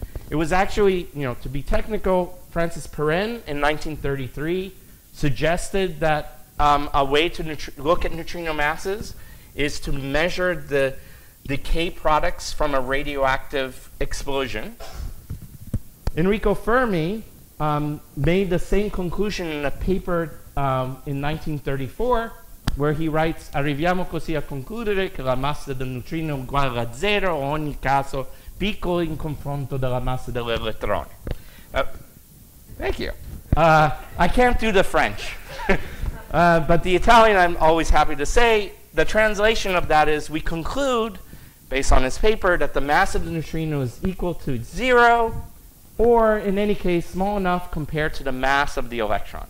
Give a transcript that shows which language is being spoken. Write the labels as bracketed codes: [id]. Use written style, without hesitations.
[en] It was actually, to be technical, Francis Perrin in 1933 suggested that a way to look at neutrino masses is to measure the decay products from a radioactive explosion. Enrico Fermi made the same conclusion in a paper in 1934, where he writes, [it] arriviamo così a concludere che la massa del neutrino è uguale a zero o ogni caso piccolo in confronto della massa dell'elettrone. [en] Thank you. I can't do the French. But the Italian, I'm always happy to say, the translation of that is, we conclude, based on this paper, that the mass of the neutrino is equal to 0, or in any case, small enough compared to the mass of the electron.